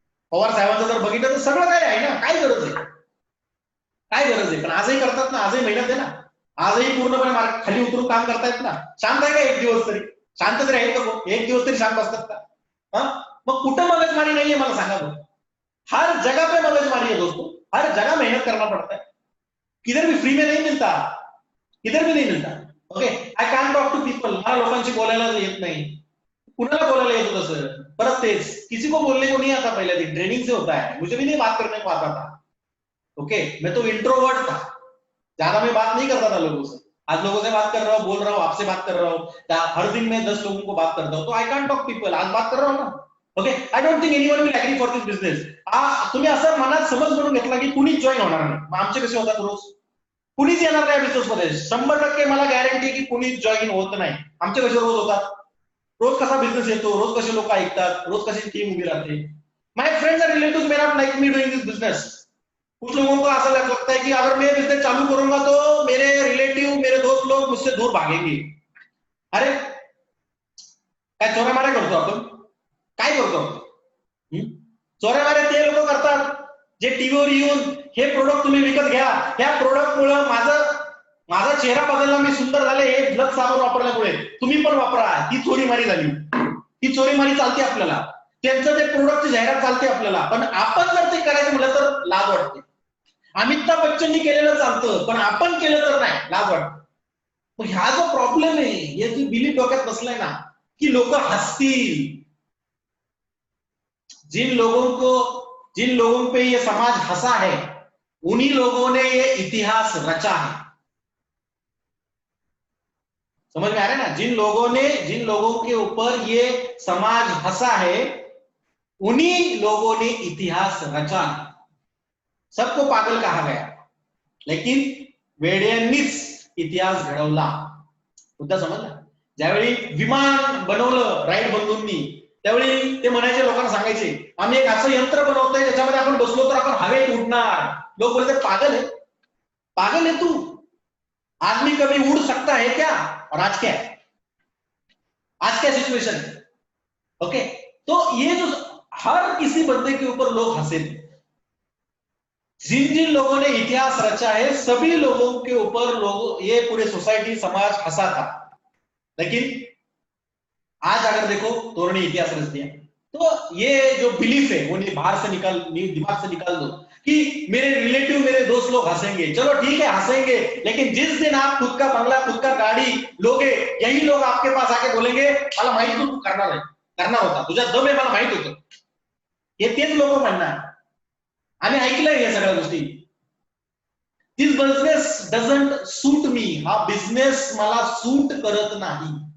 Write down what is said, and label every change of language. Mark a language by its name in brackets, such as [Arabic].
[Marathi] पवार साहेबांचं जर बघितलं तर सगळं काय आहे ना, काय गरज आहे? काय गरज आहे? पण आजही करतात ना, आजही मेहनत आहे ना। आजही पूर्णपणे मार्केट खाली उतरून काम करतायत ना. शांत आहे का एक दिवस तरी? शांत तरी आहेत का? एक दिवस तरी शांत बसतात का? मग कुठं मगजमारी नाहीये मला सांगा बरं. [Hindi] हर जगह पे मगजमारी है दोस्तों, हर जगह मेहनत करना पड़ता है, किधर भी फ्री में नहीं मिलता, किधर भी नहीं मिलता. [Marathi] Okay, [English] I can talk to people, [Marathi] मला लोकांशी बोलायला येत नाही. कुणाला बोलायला येत होतं सर? परत तेच, [Hindi] किसी को बोलने को नहीं आता. पहले दिन ट्रेनिंग से होता है, मुझे भी नहीं बात करने को आता था. ओके, मैं तो इंट्रोवर्ट था, ज्यादा मैं बात नहीं करता था लोगों से. आज लोगों से बात कर रहा हूँ, बोल रहा हूँ, आपसे बात कर रहा हूँ, हर दिन मैं 10 लोगों को बात करता हूँ, तो [English] I can talk people. [Hindi] आज बात कर रहा हूँ ना. [English] Okay, I don't think anyone will agree for this business. [Marathi] तुम्ही असं मनात समज म्हणून घेतला की कुणीच जॉईन होणार नाही. मग आमचे कसे होतात रोज? कुणीच येणार नाही बिझनेस मध्ये. 100% मला गॅरंटी की कुणीच जॉईन होत नाही. आमचे कसे रोज होतात? रोज कसा बिझनेस येतो, रोज कसे लोक ऐकतात, रोज कशी टीम उभी राहते. [English] My friends and relatives may not like me doing this business. [Hindi] कुछ लोगों को ऐसा लगता है कि अगर मैं बिजनेस चालू करूंगा तो मेरे रिलेटिव, मेरे दोस्त लोग मुझसे दूर भागेंगे. [Marathi] अरे काय चोऱ्या माऱ्या करतो आपण? काय करतो? चोऱ्या माऱ्या ते लोक करतात जे टीव्हीवर येऊन हे प्रोडक्ट तुम्ही विकत घ्या, ह्या प्रोडक्ट मुळे माझा चेहरा बदलला, मी सुंदर झाले, हे लक्स साबण वापरल्यामुळे, तुम्ही पण वापरा. ही चोरीमारी झाली. ही चोरीमारी चालते आपल्याला. त्यांचं ते प्रोडक्टची जाहिरात चालते आपल्याला. पण आपण जर ते करायचं म्हटलं तर लाज वाटते. अमिताभ बच्चननी केलेलं चालतं, पण आपण केलं तर नाही, लाज वाटतं. मग ह्या जो प्रॉब्लेम आहे, हे जो बिलीफ डोक्यात बसलाय ना की लोक हसतील. [Hindi] जिन लोगों पे ये समाज हंसा है, उन्हीं लोगों ने ये इतिहास रचा है. समझ में आ रहा है ना? जिन लोगों के ऊपर ये समाज हंसा है, उन्हीं लोगों ने इतिहास रचा है. सबको पागल कहा गया, लेकिन [Marathi] वेड्यांनीच इतिहास घडवला. मुद्दा समजला? ज्यावेळी विमान बनवलं राईट बंधूंनी, त्यावेळी ते म्हणायचे, लोकांना सांगायचे, आम्ही एक असं यंत्र बनवतोय त्याच्यामध्ये आपण बसलो तर आपण हवेत उडणार. [Hindi] लोक बोलते पागल है, पागल है तू, आदमी कभी उड़ सकता है क्या? और आज क्या है? आज क्या सिचुएशन है? ओके, तो ये जो हर किसी बंदे के ऊपर लोग हंसे थे. जिन जिन लोगों ने इतिहास रचा है, सभी लोगों के ऊपर लोग, ये पूरे सोसाइटी समाज हंसा था. लेकिन आज अगर देखो तो उन्होंने इतिहास रच दिया. तो ये जो बिलीफ है वो बाहर से दिमाग से निकाल दो कि मेरे रिलेटिव, मेरे दोस्त लोग हंसेंगे. चलो ठीक है, हंसेंगे, लेकिन जिस दिन आप खुद का बंगला, खुद का गाड़ी लोगे, यही लोग आपके पास आके बोलेंगे, [Marathi] मला माहित तू करणार होता, तुझ्या दम आहे, मला माहित होतं. हे तेच लोक म्हणणार. आम्ही ऐकलंय या सगळ्या गोष्टी. [English] This business doesn't suit me. [Marathi] हा बिझनेस मला सूट करत नाही.